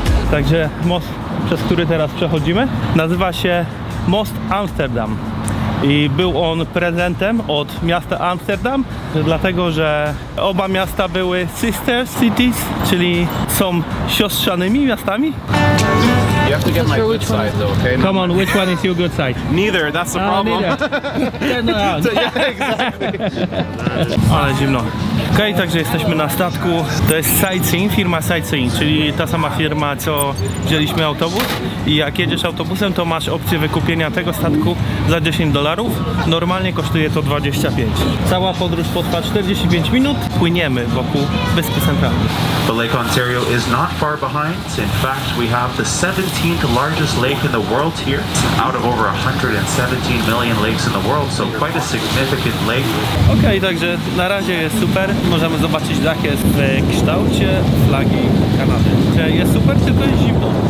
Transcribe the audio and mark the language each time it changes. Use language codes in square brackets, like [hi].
[pl] Także most, przez który teraz przechodzimy, nazywa się Most Amsterdam. I był on prezentem od miasta Amsterdam, dlatego że oba miasta były sister cities, czyli są siostrzanymi miastami. [en] You have to get my good side though, okay? Come on, which one is your good side? Neither, that's the problem. [pl] Ale zimno. Okej, także jesteśmy na statku. To jest Sightseeing, firma Sightseeing, czyli ta sama firma, co wzięliśmy autobus. I jak jedziesz autobusem, to masz opcję wykupienia tego statku za $10. Normalnie kosztuje to 25. Cała podróż potrwa 45 minut. Płyniemy wokół Wyspy Centralnej. [en] The Lake Ontario is not far behind. In fact, we have the 17th largest lake in the world here, out of over 117 million lakes in the world, so quite a significant lake. [pl] Okej, także na razie jest super. Możemy zobaczyć, jak jest w kształcie flagi Kanady. Że jest super, tylko jest zimno.